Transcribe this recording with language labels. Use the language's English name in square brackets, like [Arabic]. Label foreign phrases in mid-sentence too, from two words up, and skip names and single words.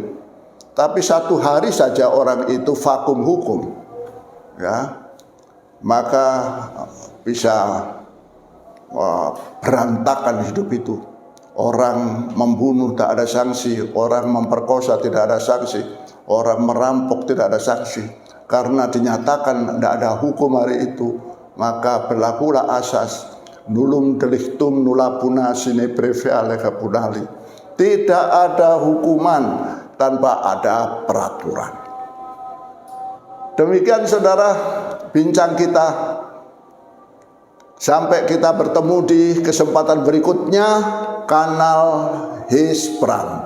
[Indonesian] Tapi satu hari saja orang itu vakum hukum, ya, maka bisa berantakan hidup itu. Orang membunuh tak ada sanksi, orang memperkosa tidak ada sanksi, orang merampok tidak ada sanksi. Karena dinyatakan tidak ada hukum hari itu, maka berlakulah asas [Latin] nullum delictum nulla puna sine preve alega punali. [Indonesian] Tidak ada hukuman tanpa ada peraturan. Demikian saudara bincang kita. Sampai kita bertemu di kesempatan berikutnya, Kanal Hispran.